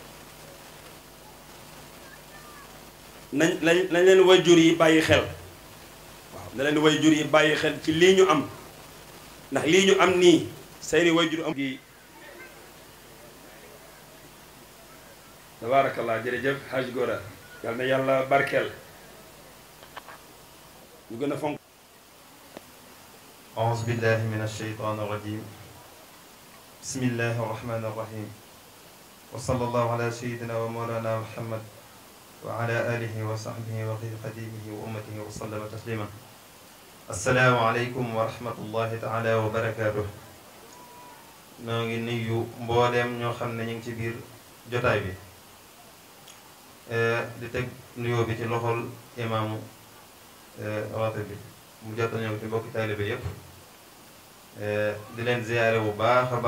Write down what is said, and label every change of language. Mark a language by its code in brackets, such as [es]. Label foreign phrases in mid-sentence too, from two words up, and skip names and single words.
[wo] nañ leen waajur yi bàyyi xel waaw na leen waajur yi bàyyi xel ci lii ñu am ndax lii ñu am nii seeni waajur am gi tabarakallah jërëjëf haj Gora yal na yàlla barkeel ñu gën a fonk [ar] أعوذ بالله من الشيطان الرجيم بسم الله الرحمن الرحيم وصلى الله على سيدنا ومولانا محمد وعلى آله وصحبه وخير خديمه وأمته وسلم تسليما السلام عليكم ورحمة الله تعالى وبركاته [wo] noo ngi nuyu mbooleem ñoo xam ne ñu ngi ci biir jotaay bi di teg nuyoo bi ci loxol imaamu raatib bi mu jot ñëw ci mbokki taalibe yépp di leen ziyaare bu baax a